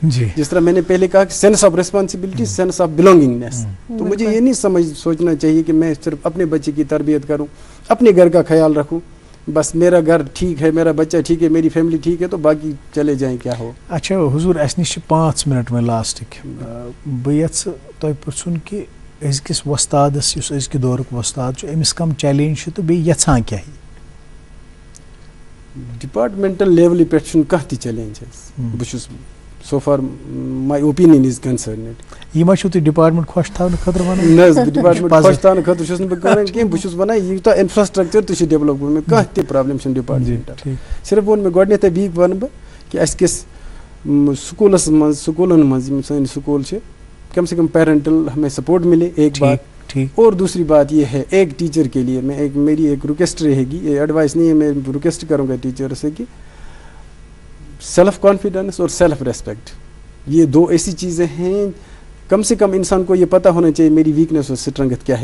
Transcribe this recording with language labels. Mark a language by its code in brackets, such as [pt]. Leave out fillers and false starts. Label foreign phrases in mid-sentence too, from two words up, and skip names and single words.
[ur] جس طرح میں نے پہلے کہا کہ [en] sense of responsibility, sense of belongingness. [ur] تو مجھے یہ نہیں سوچنا چاہیے کہ میں صرف اپنے بچے کی تربیت کروں, اپنے گھر کا خیال رخوں, بس میرا گھر ٹھیک ہے, میرا بچہ ٹھیک ہے, میری فیملی ٹھیک ہے, تو باقی چلے جائیں کیا ہو. [ks] اچھا حضور, اس نش 5 منٹ میں لاسٹک بہ یژھ تۄہہِ پرژھُن کہ أزکِس وۄستادس یُس أزکہِ دورُک وۄستاد چھُ أمِس کم چیلینج چھِ تہٕ بیٚیہِ یژھان کیٛاہ یہِ؟ ڈپارٹمنٹل لیولہِ پٮ۪ٹھ چھُنہٕ کانٛہہ تہِ چیلینج حظ. بہٕ چھُس [en] so far my opinion is concerned. [ks] یہ ما چھُو تُہۍ ڈپارٹمنٹ خۄش تھاونہٕ خٲطرٕ وَنان؟ نہ حظ, ڈپارٹمنٹ خۄش تھاونہٕ خٲطرٕ چھُس نہٕ بہٕ کران کینٛہہ, بہٕ چھُس وَنان یوٗتاہ انفراسٹرکچر تہِ چھُ ڈیولپ گوٚمُت, کانٛہہ تہِ پرابلم چھنہٕ ڈپارٹمنٹل. صرف ووٚن مےٚ گۄڈنیٚتھٕے بیٚیہِ وَنہٕ بہٕ کہ اَسہِ گژھِ سکوٗلس منٛز, سکوٗلن منٛز یِم سٲنۍ سکوٗل چھِ, [ur] کم سے کم پیرنٹل ہمیں سپورٹ ملے. ایک بات. اور دوسری بات یہ ہے, ایک ٹیچر کے لیے میں میری ایک ریکویسٹ رہے گی, یہ ایڈوائس نہیں ہے, میں ریکویسٹ کروں گا ٹیچر سے کہ [en] self confidence [ur] اور [en] self respect, [ur] یہ 2 ایسی چیزیں ہیں, کم سے کم انسان کو یہ پتہ ہونا چاہیے میری ویکنیس اور اسٹرنگتھ کیا ہے.